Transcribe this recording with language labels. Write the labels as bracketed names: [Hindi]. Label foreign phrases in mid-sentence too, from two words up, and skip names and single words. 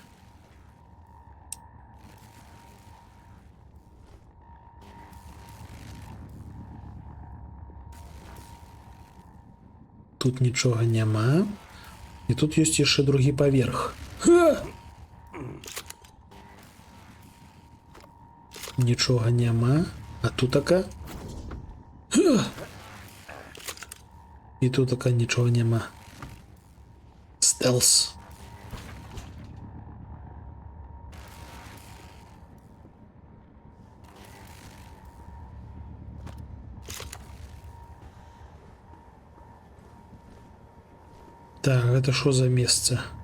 [Belarusian] Тут нічога няма. І тут ёсць яшчэ другі паверх. Нічога няма. А тут така. І тут така нічога няма. Стелс. Так, гэта що за месца?